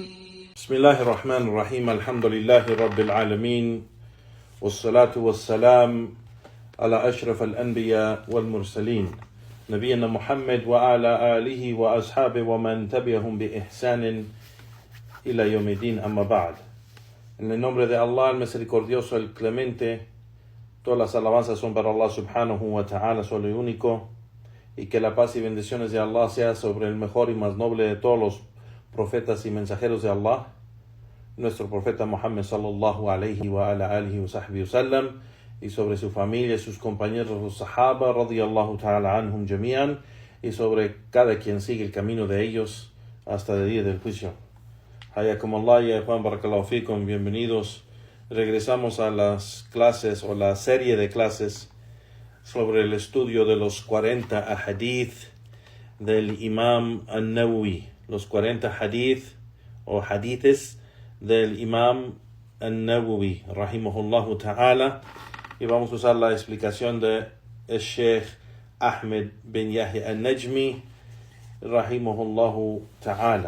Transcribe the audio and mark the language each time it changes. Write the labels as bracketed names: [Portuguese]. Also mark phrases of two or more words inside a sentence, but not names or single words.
[Arabic] بسم الله الرحمن الرحيم. الحمد لله رب العالمين، والصلاة والسلام على أشرف الأنبياء والمرسلين نبينا محمد وعلى آله وأصحابه ومن تبعهم بإحسان إلى يوم الدين. أما بعد. [Spanish] En el nombre de Allah, el misericordioso, el clemente, todas las alabanzas son para Allah [Arabic] سبحانه وتعالى, [Spanish] solo y único, y que la paz y bendiciones de Allah sea sobre el mejor y más noble de todos los profetas y mensajeros de Allah, nuestro profeta Muhammad [Arabic] صلى الله عليه وعلى آله وصحبه وسلم, [Spanish] y sobre su familia y sus compañeros los sahaba [Arabic] رضي الله تعالى عنهم جميعا, [Spanish] y sobre cada quien sigue el camino de ellos hasta el día del juicio. [Arabic] حياكم الله [Spanish] y Juan [Arabic] بارك الله فيكم, [Spanish] bienvenidos. Regresamos a las clases o la serie de clases sobre el estudio de los 40 hadith del Imam An-Nawawi, los 40 hadith o hadithes del Imam An-Nawawi, [Arabic] رحمه الله تعالى, [Spanish] y vamos a usar la explicación de el Sheikh Ahmed bin Yahya An-Najmi, [Arabic] رحمه الله تعالى.